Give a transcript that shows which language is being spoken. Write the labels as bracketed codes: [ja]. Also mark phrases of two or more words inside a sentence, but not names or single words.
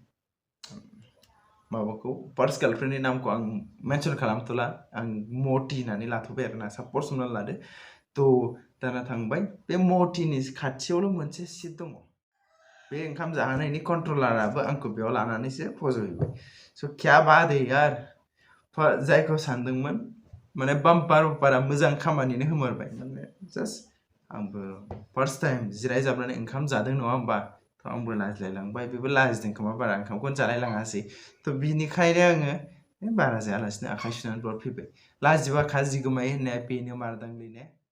[brx] माबाखौ [en] first girlfriend [brx] नामखौ आं मेनसन खालामथ'ला आं मति होननानै लाथ'बाय आरोना सापस हमनानै लादो थ' दाना थांबाय बे मतिनि खाथियावल' मोनसे सिट दङ बे ओंखाम जाहोनायनि कन्ट्रलाराबो आंखौ बेयाव लानानैसो फज'हैबाय स' [hi] क्या बात है यार [brx] जायखौ सानदोंमोन माने बाम्पारा मोजां खामानिनो होमारबाय माने जास्ट आंबो [en] first time [brx] जिरायजाबनानै ओंखाम जादों नङा होमबा थ' आंबो लाजिलायलांबाय बेबो लाजिदों खोमा बारा ओंखामखौनो जालायलाङासै थ' बिनिखायनो आङो बारा जायालासिनो आखाइ सुनानै ब्लड फैबाय लाजिबा खाजि गोमायो होननाया बेनो मारदांलै ने